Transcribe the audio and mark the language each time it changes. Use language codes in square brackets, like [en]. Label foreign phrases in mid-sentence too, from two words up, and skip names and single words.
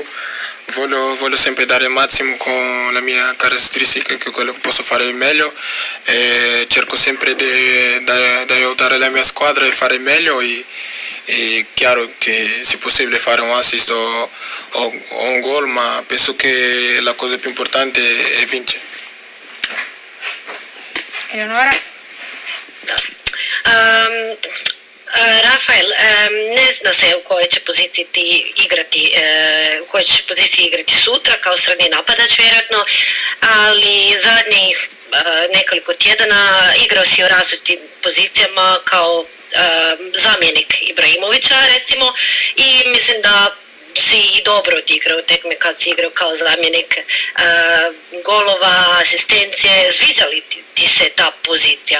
[it] Voglio sempre dare il massimo con la mia caratteristica, che quello che posso fare meglio, e cerco sempre di aiutare la mia squadra e fare meglio e è chiaro che se possibile fare un assist o un gol, ma penso che la cosa più importante è vincere. Eleonora? [hr] Rafael, ne zna se u kojoj će poziciji ti igrati, sutra kao srednji napadač vjerojatno, ali zadnjih nekoliko tjedana igrao si u različitim pozicijama kao zamjenik Ibrahimovića recimo i mislim da si i dobro odigrao tekme kad si igrao kao zamjenik, golova, asistencije, sviđa li ti se ta pozicija?